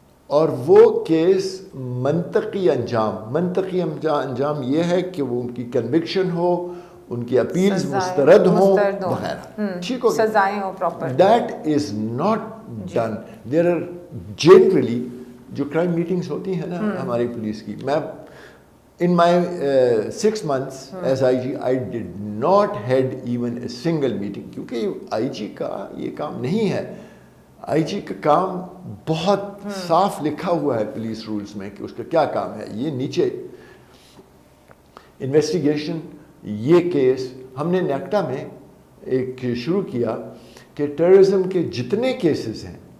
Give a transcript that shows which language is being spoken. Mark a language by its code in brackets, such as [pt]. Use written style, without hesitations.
[ur] اور وہ کیس منطقی انجام یہ ہے کہ وہ ان کی کنوکشن ہو, ان کی اپیلز مسترد ہوں وغیرہ, ٹھیک ہو, سزائیں ہوں proper. [en] That is not done. There are generally [ur] جو کرائم میٹنگس ہوتی ہیں نا ہماری پولیس کی, میں [en] in my 6 months as IG, I did not had even a single meeting, [ur] کیونکہ IG کا یہ کام نہیں ہے. IG کا کام بہت صاف لکھا ہوا ہے پولیس رولز میں کہ اس کا کیا کام ہے. یہ نیچے انویسٹیگیشن, یہ کیس ہم نے نیکٹا میں ایک شروع کیا کہ ٹیررزم کے جتنے کیسز ہیں